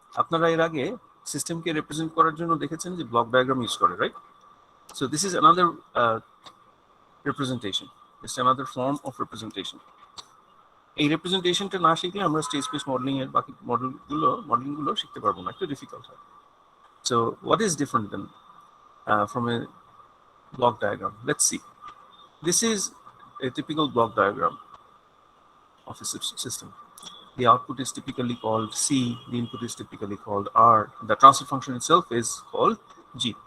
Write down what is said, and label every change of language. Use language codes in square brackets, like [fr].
[bn] আপনারা এর আগে সিস্টেমকে রিপ্রেজেন্ট করার জন্য দেখেছেন যে ব্লক ডায়াগ্রাম ইউজ করে, right? [en] So this is another representation. It's another form of representation. [bn] এই রিপ্রেজেন্টেশনটা না শিখলে আমরা স্টেজ স্পেস মডেলিং এর বাকি মডেলিংগুলো শিখতে পারবো না, একটু ডিফিকাল্ট হয়। [en] So what is different then from a block diagram? Let's see. This is a typical block diagram of a system. The output is typically called C, the input is typically called R, the transfer function itself is called G.